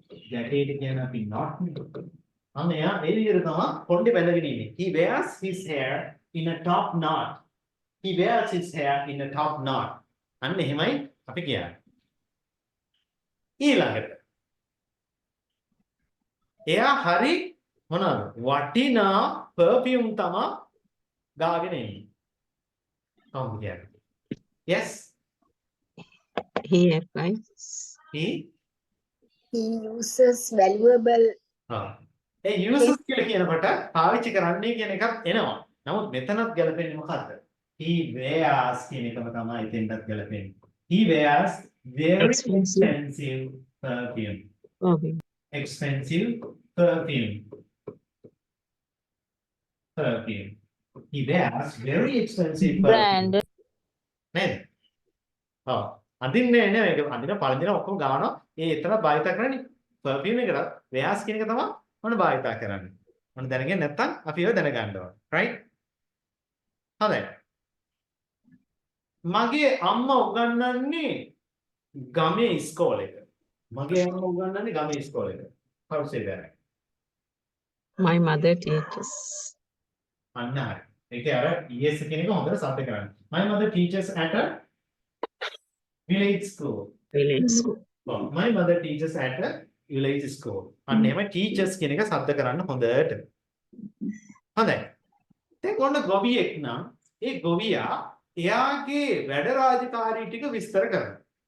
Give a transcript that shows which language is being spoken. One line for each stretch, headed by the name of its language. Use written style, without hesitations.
Sinhala: ජැකේට් කියන අපි knot නේ. අන්න එයා ඒ විදිහට තමයි කොණ්ඩේ බැඳගෙන ඉන්නේ.
English: He wears his hair in a top knot. He wears his hair in a top knot.
Sinhala: අන්න එහෙමයි අපි කියන්නේ. ඊළඟට එයා හරි මොනවාද? වටිනා perfume තමයි දාගෙන ඉන්නේ. කොහොමද කියන්නේ? Yes.
English: He applies. He uses valuable.
Sinhala: A uses කියලා කියනකොට පාවිච්චි කරන්නේ කියන එකක් එනවා. නමුත් මෙතනත් ගැලපෙන්නේ මොකද්ද?
English: He wears
Sinhala: කියන එකම තමයි එතෙන්ටත් ගැලපෙන්නේ.
English: He wears very expensive perfume. Okay. Expensive perfume. Perfume. He wears very expensive perfume. Brand.
Sinhala: නේද? ඔව්. අඳින්නේ නේ මේක අඳින පළඳින ඔක්කොම ගානවා. ඒ එතන භාවිත කරන්නේ perfume එකට wears කියන එක තමයි මොන භාවිත කරන්නේ. මොන දැනගෙන නැත්නම් අපි ඒව දැනගන්න ඕන. right? හරි. මගේ අම්මා උගන්වන්නේ ගමේ ඉස්කෝලේක. මගේ අම්මා උගන්වන්නේ ගමේ ඉස්කෝලේක.
English: How to say that? My mother teaches.
Sinhala: අන්න හරි. ඒකේ අර ES කියන එක හොඳට සම්පේ කරන්න.
English: My mother teaches at a village school. Village school. Well, my mother teaches at a village school.
Sinhala: අන්න එහෙම teachers කියන එක શબ્ද කරන්න හොඳට. හොඳයි. දැන් ඔන්න ගොවියෙක් නම් ඒ ගොවියා එයාගේ වැඩ රාජකාරී ටික විස්තර කරනවා.